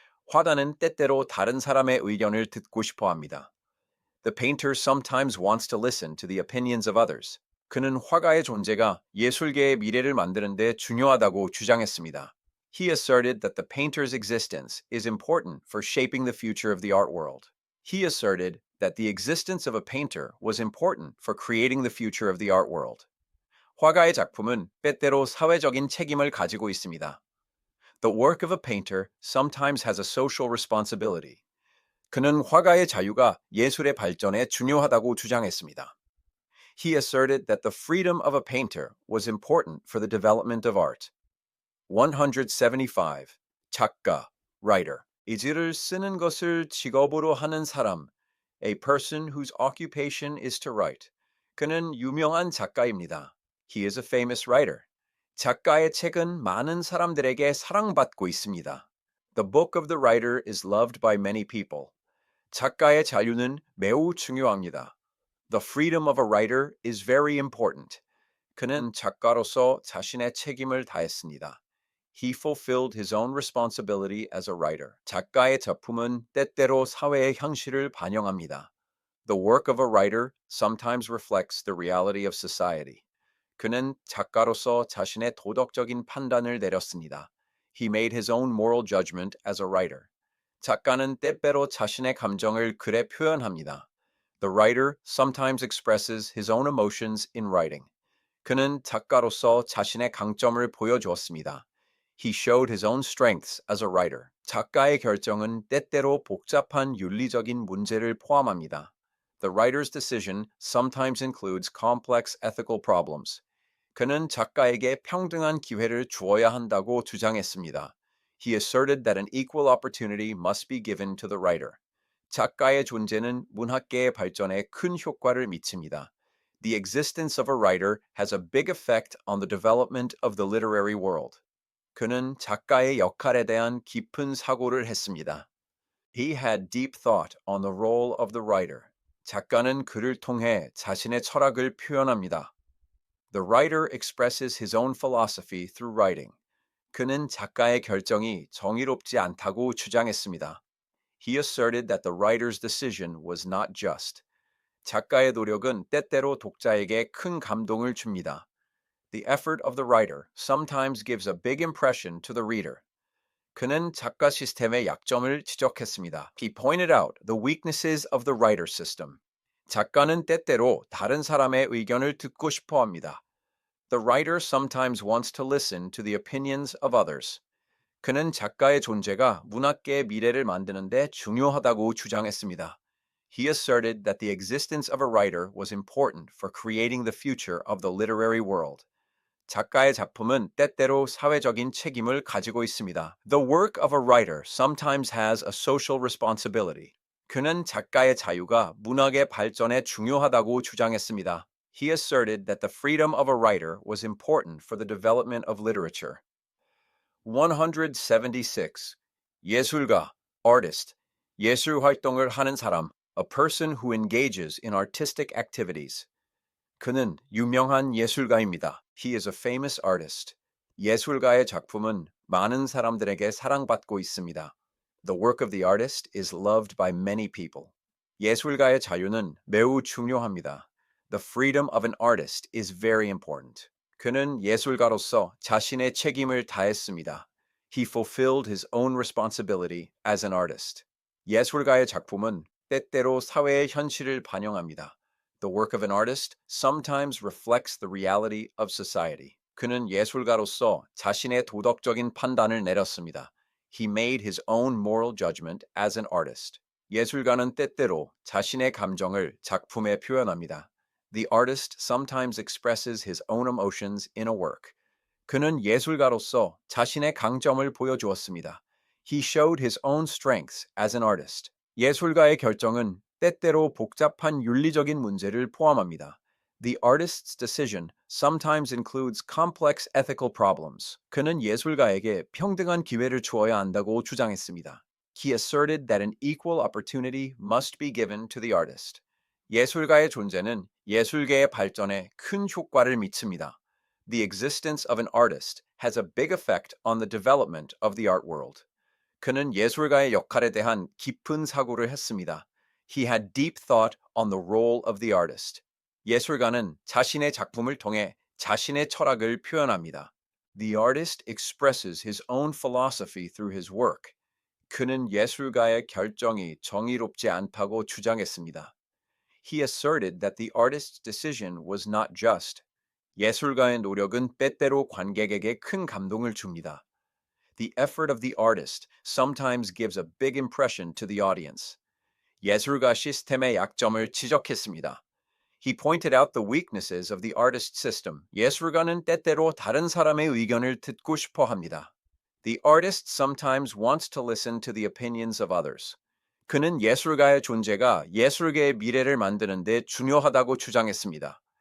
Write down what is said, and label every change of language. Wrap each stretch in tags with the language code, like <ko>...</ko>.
<ko>화가는 때때로 다른 사람의 의견을 듣고 싶어 합니다.</ko> <en>The painter sometimes wants to listen to the opinions of others.</en> <ko>그는 화가의 존재가 예술계의 미래를 만드는 데 중요하다고 주장했습니다.</ko> <en>He asserted that the painter's existence is important for shaping the future of the art world. He asserted that the existence of a painter was important for creating the future of the art world.</en> <ko>화가의 작품은 때때로 사회적인 책임을 가지고 있습니다.</ko> <en>The work of a painter sometimes has a social responsibility.</en> <ko>그는 화가의 자유가 예술의 발전에 중요하다고 주장했습니다.</ko> <en>He asserted that the freedom of a painter was important for the development of art.</en> <ko>175. 작가, writer. 이 글을 쓰는 것을 직업으로 하는 사람,</ko> <en>a person whose occupation is to write.</en> <ko>그는 유명한 작가입니다.</ko> <en>He is a famous writer.</en> <ko>작가의 책은 많은 사람들에게 사랑받고 있습니다.</ko> <en>The book of the writer is loved by many people.</en> <ko>작가의 자유는 매우 중요합니다.</ko> <en>The freedom of a writer is very important.</en> <ko>그는 작가로서 자신의 책임을 다했습니다.</ko> <en>He fulfilled his own responsibility as a writer.</en> <ko>작가의 작품은 때때로 사회의 현실을 반영합니다.</ko> <en>The work of a writer sometimes reflects the reality of society.</en> <ko>그는 작가로서 자신의 도덕적인 판단을 내렸습니다.</ko> <en>He made his own moral judgment as a writer.</en> <ko>작가는 때때로 자신의 감정을 글에 표현합니다.</ko> <en>The writer sometimes expresses his own emotions in writing.</en> <ko>그는 작가로서 자신의 강점을 보여주었습니다.</ko> <en>He showed his own strengths as a writer.</en> <ko>작가의 결정은 때때로 복잡한 윤리적인 문제를 포함합니다.</ko> <en>The writer's decision sometimes includes complex ethical problems.</en> <ko>그는 작가에게 평등한 기회를 주어야 한다고 주장했습니다.</ko> <en>He asserted that an equal opportunity must be given to the writer.</en> <ko>작가의 존재는 문학계의 발전에 큰 효과를 미칩니다.</ko> <en>The existence of a writer has a big effect on the development of the literary world.</en> <ko>그는 작가의 역할에 대한 깊은 사고를 했습니다.</ko> <en>He had deep thought on the role of the writer.</en> <ko>작가는 글을 통해 자신의 철학을 표현합니다.</ko> <en>The writer expresses his own philosophy through writing.</en> <ko>그는 작가의 결정이 정의롭지 않다고 주장했습니다.</ko> <en>He asserted that the writer's decision was not just.</en> <ko>작가의 노력은 때때로 독자에게 큰 감동을 줍니다.</ko> <en>The effort of the writer sometimes gives a big impression to the reader.</en> <ko>그는 작가 시스템의 약점을 지적했습니다.</ko> <en>He pointed out the weaknesses of the writer system.</en> <ko>작가는 때때로 다른 사람의 의견을 듣고 싶어 합니다.</ko> <en>The writer sometimes wants to listen to the opinions of others.</en> <ko>그는 작가의 존재가 문학계의 미래를 만드는 데 중요하다고 주장했습니다.</ko> <en>He asserted that the existence of a writer was important for creating the future of the literary world.</en> <ko>작가의 작품은 때때로 사회적인 책임을 가지고 있습니다.</ko> <en>The work of a writer sometimes has a social responsibility.</en> <ko>그는 작가의 자유가 문학의 발전에 중요하다고 주장했습니다.</ko> <en>He asserted that the freedom of a writer was important for the development of literature. 176. 예술가, artist,</en> <ko>예술 활동을 하는 사람,</ko> <en>a person who engages in artistic activities.</en> <ko>그는 유명한 예술가입니다.</ko> <en>He is a famous artist.</en> <ko>예술가의 작품은 많은 사람들에게 사랑받고 있습니다.</ko> <en>The work of the artist is loved by many people.</en> <ko>예술가의 자유는 매우 중요합니다.</ko> <en>The freedom of an artist is very important.</en> <ko>그는 예술가로서 자신의 책임을 다했습니다.</ko> <en>He fulfilled his own responsibility as an artist.</en> <ko>예술가의 작품은 때때로 사회의 현실을 반영합니다.</ko> <en>The work of an artist sometimes reflects the reality of society.</en> <ko>그는 예술가로서 자신의 도덕적인 판단을 내렸습니다.</ko> <en>He made his own moral judgment as an artist.</en> <ko>예술가는 때때로 자신의 감정을 작품에 표현합니다.</ko> <en>The artist sometimes expresses his own emotions in a work.</en> <ko>그는 예술가로서 자신의 강점을 보여주었습니다.</ko> <en>He showed his own strengths as an artist.</en> <ko>예술가의 결정은 때때로 복잡한 윤리적인 문제를 포함합니다.</ko> <en>The artist's decision sometimes includes complex ethical problems.</en> <ko>그는 예술가에게 평등한 기회를 주어야 한다고 주장했습니다.</ko> <en>He asserted that an equal opportunity must be given to the artist.</en> <ko>예술가의 존재는 예술계의 발전에 큰 효과를 미칩니다.</ko> <en>The existence of an artist has a big effect on the development of the art world.</en> <ko>그는 예술가의 역할에 대한 깊은 사고를 했습니다.</ko> <en>He had deep thought on the role of the artist.</en> <ko>예술가는 자신의 작품을 통해 자신의 철학을 표현합니다.</ko> <en>The artist expresses his own philosophy through his work.</en> <ko>그는 예술가의 결정이 정의롭지 않다고 주장했습니다.</ko> <en>He asserted that the artist's decision was not just.</en> <ko>예술가의 노력은 때때로 관객에게 큰 감동을 줍니다.</ko> <en>The effort of the artist sometimes gives a big impression to the audience.</en> <ko>예술가 시스템의 약점을 지적했습니다.</ko> <en>He pointed out the weaknesses of the artist system.</en> <ko>예술가는 때때로 다른 사람의 의견을 듣고 싶어 합니다.</ko> <en>The artist sometimes wants to listen to the opinions of others.</en> <ko>그는 예술가의 존재가 예술계의 미래를 만드는 데 중요하다고 주장했습니다.</ko>